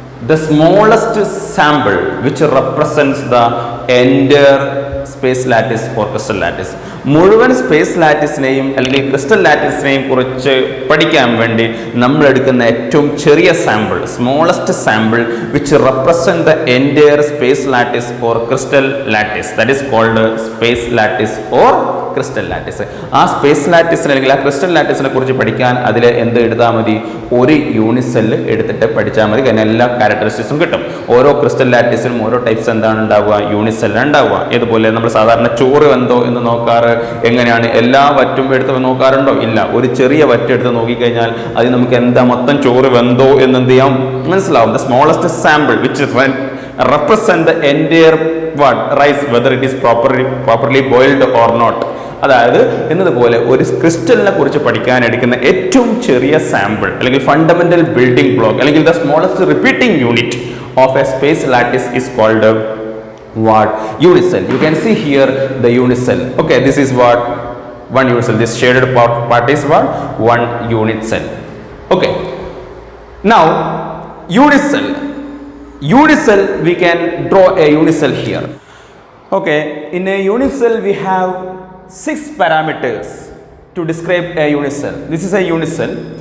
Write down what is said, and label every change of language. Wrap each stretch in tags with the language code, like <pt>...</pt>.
<en>The smallest sample which represents the entire space lattice or crystal lattice.</en> <ml>മുഴുവൻ space ലാറ്റിസിനെയും അല്ലെങ്കിൽ crystal ലാറ്റിസിനെയും കുറിച്ച് പഠിക്കാൻ വേണ്ടി നമ്മൾ എടുക്കുന്ന ഏറ്റവും ചെറിയ sample,</ml> <en>smallest sample which represent the entire space lattice or crystal lattice,</en> <ml>that is called space lattice or crystal lattice. ആ സ്പേസ് ലാറ്റിസിനെ അല്ലെങ്കിൽ ആ ക്രിസ്റ്റൽ ലാറ്റിസിനെ കുറിച്ച് പഠിക്കാൻ അതിൽ എന്ത് എടുത്താൽ മതി? ഒരു യൂണിറ്റ് സെല്ല് എടുത്തിട്ട് പഠിച്ചാൽ മതി. കാരണം എല്ലാ ക്യാരക്ടറിസ്റ്റിക്സും കിട്ടും. ഓരോ ക്രിസ്റ്റൽ ലാറ്റിസിനും ഓരോ ടൈപ്സ് എന്താണ് ഉണ്ടാവുക? യൂണിറ്റ് സെല്ലാണ് ഉണ്ടാവുക. ഇതുപോലെ നമ്മൾ സാധാരണ ചോറ് വെന്തോ എന്ന് നോക്കാറ് എങ്ങനെയാണ്? എല്ലാ വറ്റും എടുത്ത് നോക്കാറുണ്ടോ? ഇല്ല. ഒരു ചെറിയ വറ്റ് എടുത്ത് നോക്കിക്കഴിഞ്ഞാൽ അത് നമുക്ക് എന്താ മൊത്തം ചോറ് വെന്തോ എന്ന് എന്ത് ചെയ്യാം? മനസ്സിലാവും.</ml> <en>The smallest sample which represent the entire what rice whether it is properly boiled or not.</en> <ml>അതായത് എന്നതുപോലെ ഒരു ക്രിസ്റ്റലിനെ കുറിച്ച് പഠിക്കാൻ എടുക്കുന്ന ഏറ്റവും ചെറിയ സാമ്പിൾ അല്ലെങ്കിൽ ഫണ്ടമെന്റൽ ബിൽഡിംഗ് ബ്ലോക്ക് അല്ലെങ്കിൽ</ml> <en>The smallest repeating unit of a space lattice is called what? Unit cell. You can see here the unit cell. Okay, this is what? One unit cell. This shaded part is what? One unit cell. Okay. Now unit cell. Unit cell, we can draw a unit cell here. Okay, in a unit cell we have 6 parameters to describe a unit cell. This is a unit cell.</en>